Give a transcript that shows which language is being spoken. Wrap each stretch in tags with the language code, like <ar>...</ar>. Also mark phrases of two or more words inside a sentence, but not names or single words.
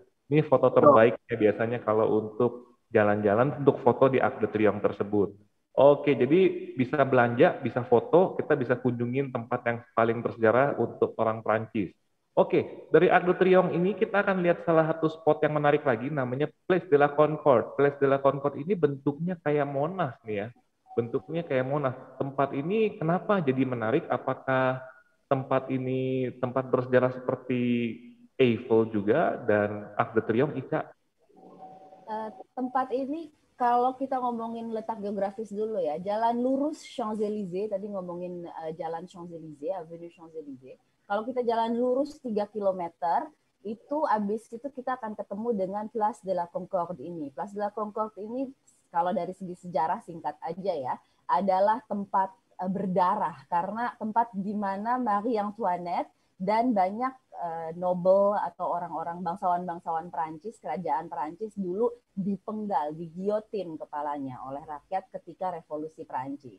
<id>Ini foto terbaik ya biasanya kalau untuk jalan-jalan untuk foto di Arc de Triomphe tersebut. Oke, jadi bisa belanja, bisa foto, kita bisa kunjungin tempat yang paling bersejarah untuk orang Prancis. Oke, dari Arc de Triomphe ini kita akan lihat salah satu spot yang menarik lagi namanya Place de la Concorde. Place de la Concorde ini bentuknya kayak Monas nih ya. Bentuknya kayak Monas. Tempat ini kenapa jadi menarik? Apakah tempat ini tempat bersejarah seperti Eiffel juga dan Arc de Triomphe, Ica? Tempat ini kalau kita ngomongin letak geografis dulu ya, jalan lurus Champs-Élysées, tadi ngomongin jalan Champs-Élysées, Avenue Champs-Élysées. Kalau kita jalan lurus 3 km, itu habis itu kita akan ketemu dengan Place de la Concorde ini. Place de la Concorde ini, kalau dari segi sejarah singkat aja ya, adalah tempat berdarah, karena tempat di mana Marie Antoinette dan banyak nobel atau orang-orang bangsawan-bangsawan Perancis, kerajaan Perancis dulu dipenggal, digiotin kepalanya oleh rakyat ketika revolusi Perancis.</id>